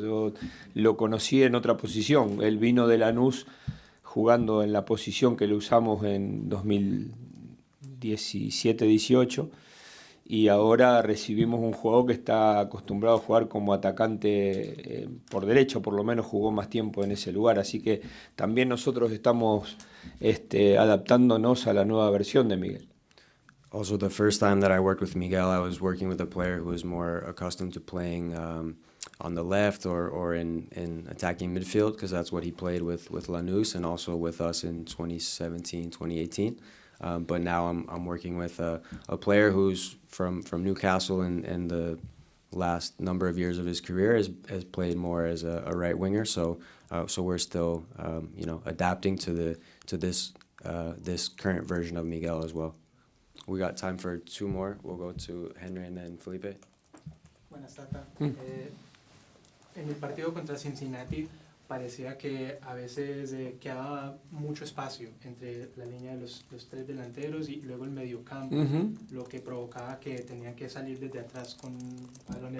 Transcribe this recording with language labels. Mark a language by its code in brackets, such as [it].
[es] Yo lo conocí en otra posición, él vino de Lanús jugando en la posición que lo usamos en 2017-18, y ahora recibimos un jugador que está acostumbrado a jugar como atacante por derecha, por lo menos jugó más tiempo en ese lugar, así que también nosotros estamos adaptándonos a la nueva versión de Miguel. [en] Also, the first time that I worked with Miguel, I was working with a player who was more accustomed to playing on the left or in attacking midfield, because that's what he played with Lanús and also with us in 2017, 2018. But now I'm working with a player who's from Newcastle, and the last number of years of his career has played more as a right winger. So we're still adapting to this current version of Miguel as well. We got time for two more. We'll go to Henry and then Felipe. [es] Buenas, Tata. En el partido contra Cincinnati parecía que a veces quedaba mucho espacio entre la línea de los tres delanteros y luego el mediocampo, lo que provocaba que tenían que salir desde atrás con balones